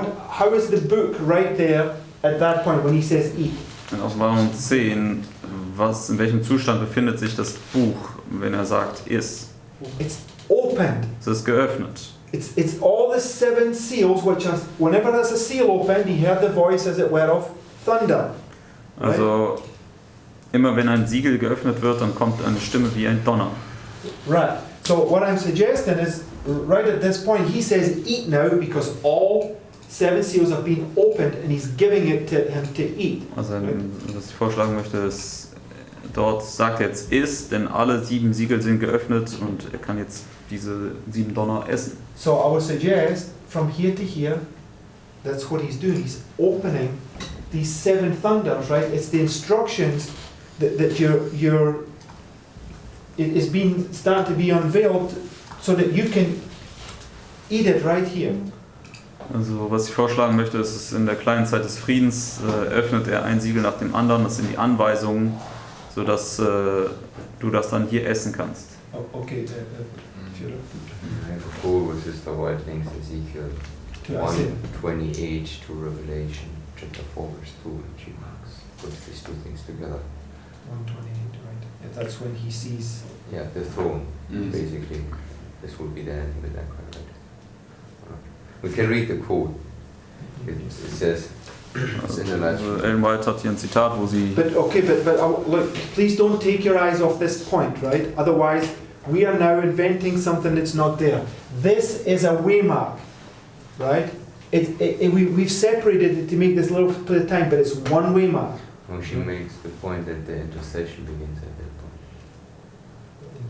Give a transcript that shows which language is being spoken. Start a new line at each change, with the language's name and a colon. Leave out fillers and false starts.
English: How is the book right there at that point when he says eat?
German: In Offenbarung 10, in welchem Zustand befindet sich das Buch, wenn er sagt, iss?
English: It's opened.
German: Es ist geöffnet.
English: It's all the 7 seals, which are, whenever there's a seal opened, he heard the voice, as it were, of thunder. Right?
German: Also immer wenn ein Siegel geöffnet wird, dann kommt eine Stimme wie ein Donner.
English: Right. So what I'm suggesting is, right at this point, he says eat now because all 7 seals have been opened and he's giving it to him to eat.
German: Also was ich vorschlagen möchte, ist, dort sagt er jetzt iss, denn alle 7 Siegel sind geöffnet und er kann jetzt diese 7 Donner essen.
English: So I would suggest from here to here, that's what he's doing. He's opening these 7 thunders, right? It's the instructions that it is being starting to be unveiled so that you can eat it right here.
German: Also was ich vorschlagen möchte, ist, dass in der kleinen Zeit des Friedens öffnet er ein Siegel nach dem anderen. Das sind die Anweisungen, sodass du das dann hier essen kannst.
English: I Okay. have a call with Sister White links Ezekiel 1:28 to Revelation chapter 4 verse 2, and she puts these two things together. 128, right? Yeah, that's when he sees. Yeah, the throne, basically. This would be the end with that, right? We can read the quote. It says,
German: Also Ellen White hat hier ein Zitat, wo sie...
English: But look, please don't take your eyes off this point, right? Otherwise, We are now inventing something that's not there. This is a waymark, right? We've separated it to make this little bit of time, but it's one waymark. Well, she makes the point that the intercession begins at that point.